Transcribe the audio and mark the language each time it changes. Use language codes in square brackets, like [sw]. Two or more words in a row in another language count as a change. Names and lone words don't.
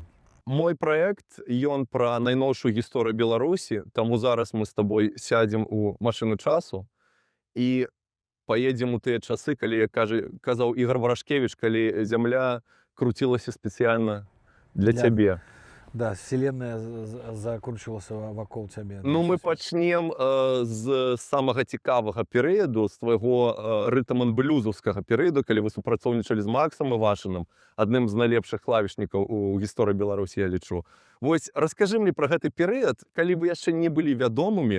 [be] Мой праект, ён пра найноўшую гісторыю Беларусі, таму зараз мы з табой сядзем у машыну часу і паедзем у тыя часы, калі, як казаў Ігор Варашкевіч, калі зямля круцілася спецыяльна для цябе. [ru] Да, вселенная закручивалась вокруг тебя. [be] Ну, мы пачнем з самага цікавага перыяду, з твайго рытм-н-блюзаўскага перыяду, калі вы супрацоўнічалі з Максам Івашыным, адным з найлепшых клавішнікаў у гісторыі Беларусі, я лічу. Вось раскажы мне пра гэты перыяд, калі вы яшчэ не былі вядомымі.